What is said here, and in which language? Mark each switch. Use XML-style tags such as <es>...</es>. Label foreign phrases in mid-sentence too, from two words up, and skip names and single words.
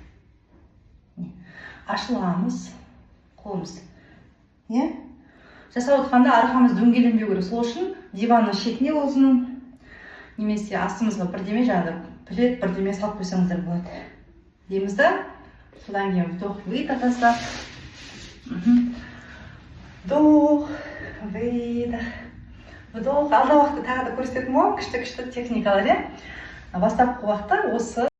<kk>Ашыламыз, қолымыз. Жасап отқанда арқамыз дөңгеленбеу керек. Сол үшін диванның шетіне болсын, немесе астымызға бірдеме жаңағы плед бірдеме салып қойсаңыздар болады. Дейміз да, содан кейін</kk> <ru>вдох, выдох</ru> <kk>тастап.</kk> <ru>Вдох, выдох. Вдох.</ru> <kk>Алда уақытта тағы да көрсететін боламын, күшті техникалар. Бастапқы уақытта осы</kk>